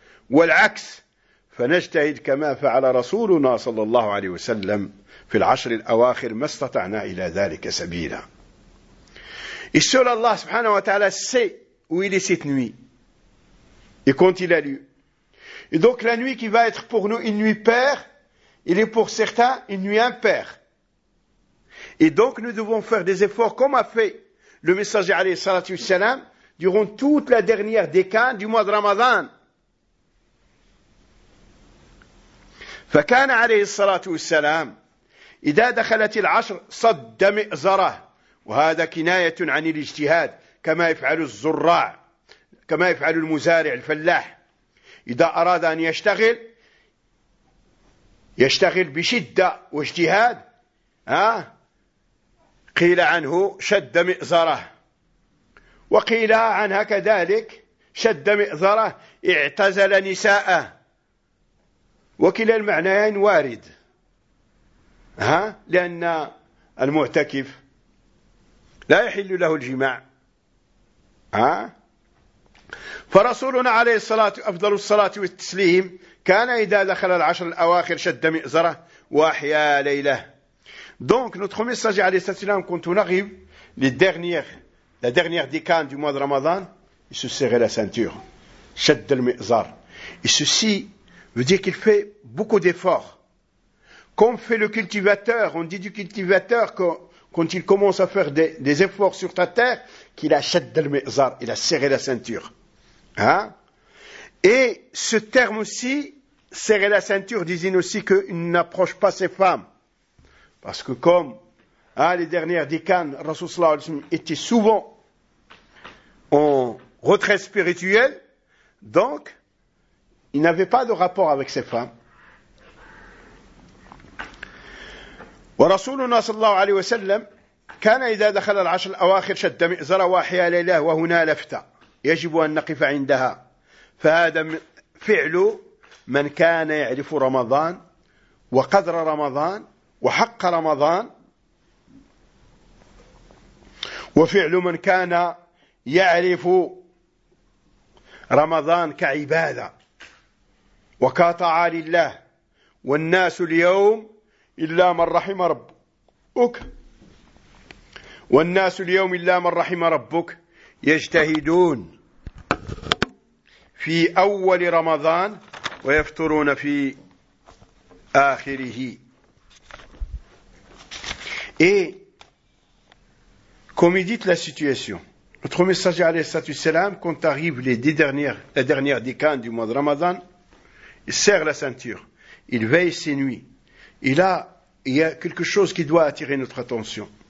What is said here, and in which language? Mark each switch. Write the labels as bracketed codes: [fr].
[ar] والعكس فنجتهد كما فعل رسولنا صلى الله عليه وسلم في العشر الأواخر ما استطعنا إلى ذلك سبيلا [fr] et seul Allah subhanahu wa ta'ala sait où il est cette nuit et quand il a lieu et donc la nuit qui va être pour nous une nuit paire il est pour certains une nuit impaire et donc nous devons faire des efforts comme a fait le messager alayhi salatu wassalam durant toute la dernière décennie du mois de Ramadan. [ar] فكان عليه الصلاة والسلام إذا دخلت العشر صد مئزره وهذا كناية عن الاجتهاد كما يفعل الزراع كما يفعل المزارع الفلاح إذا أراد أن يشتغل يشتغل بشدة واجتهاد قيل عنه شد مئزره، وقيل عنها كذلك شد مئزره اعتزل نساءه، وكلا المعنيين وارد لأن المعتكف لا يحل له الجماع فرسولنا عليه الصلاة أفضل الصلاة والتسليم كان إذا دخل العشر الأواخر شد مئزره وأحيا ليلة. [fr] Donc notre messager [ar] عليه الصلاة والسلام [fr] quand on arrive la dernière décane du mois de Ramadan, il se serrait la ceinture, [ar] شد المئزر. [fr] Et ceci veut dire qu'il fait beaucoup d'efforts. Comme fait le cultivateur, on dit du cultivateur que quand il commence à faire des efforts sur ta terre, qu'il a shadd al-mi'zar, il a serré la ceinture. Et ce terme aussi, serrer la ceinture, disait aussi qu'il n'approche pas ses femmes. Parce que comme les dernières dicanes, Rasoul sallallahu alayhi wa sallam était souvent en retrait spirituel, donc il n'avait pas de rapport avec ses femmes. [ar] ورسولنا صلى الله عليه وسلم كان إذا دخل العشر الأواخر شد مئزره وأحيا ليله. وهنا لفتة يجب أن نقف عندها، فهذا فعل من كان يعرف رمضان وقدر رمضان وحق رمضان، وفعل من كان يعرف رمضان كعبادة وكطاعة لله. والناس اليوم إلا من رحم ربك والناس اليوم إلا من رحم ربك يجتهدون في أول رمضان ويفطرون في آخره. [fr] Et comme il dit la situation, notre messager [ar] عليه الصلاة والسلام [fr] quand arrive les 10 dernières, la dernière décane du mois de Ramadan, il serre la ceinture, il veille ses nuits, il y a quelque chose qui doit attirer notre attention.